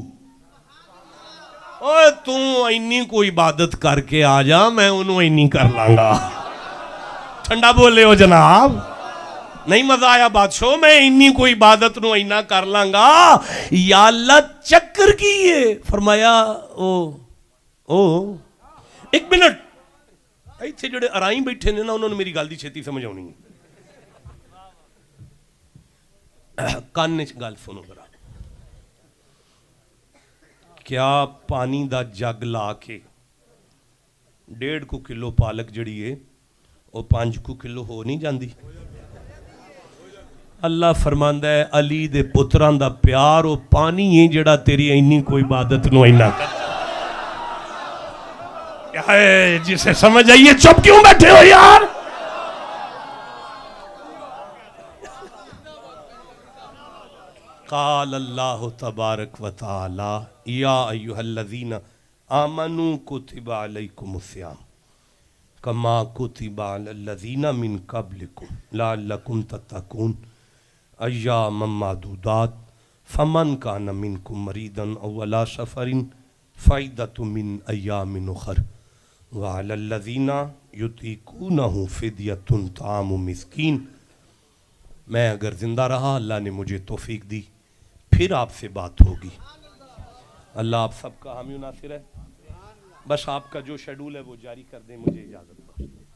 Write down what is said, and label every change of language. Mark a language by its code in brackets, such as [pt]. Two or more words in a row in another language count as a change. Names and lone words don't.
[pa] اوہ تو اینی کو عبادت کر کے آ جا میں انہوں اینی کر لانگا ٹھنڈا بولے ہو جناب نہیں مزہ آیا بادشاہ میں اینی کو عبادت نو اینا کر لانگا یا اللہ چکر کیے فرمایا ایک منٹ ایتھے جڑے ارائیں بیٹھے نے نا انہوں نے میری گل دی چھتی سمجھ آنی کان وچ گل سنو ذرا. کیا پانی دا جگ لا کے 1.5 کلو پالک جڑی ہے وہ 5 کلو ہو نہیں جاندی؟ اللہ فرماندا ہے علی دے پتراں دا پیار وہ پانی ہے جڑا تیری اینی کوئی عبادت نو اینا کر. جسے سمجھ آئیے چپ کیوں بیٹھے ہو یار؟ [ar] قال اللہ تبارک و تعالی یا ایہا الذین آمنوا کتب علیکم الصیام کما کتب علی الذین من قبلکم لعلکم تتقون ایاما معدودات فمن کان منکم مریضا او علی سفر فعدۃ من ایام اخر وعلی الذین یطیقونہ فدیۃ طعام مسکین. [ur] میں اگر زندہ رہا اللہ نے مجھے توفیق دی پھر آپ سے بات ہوگی. اللہ آپ سب کا حامی و ناصر ہے. بس آپ کا جو شیڈول ہے وہ جاری کر دیں. مجھے اجازت دو.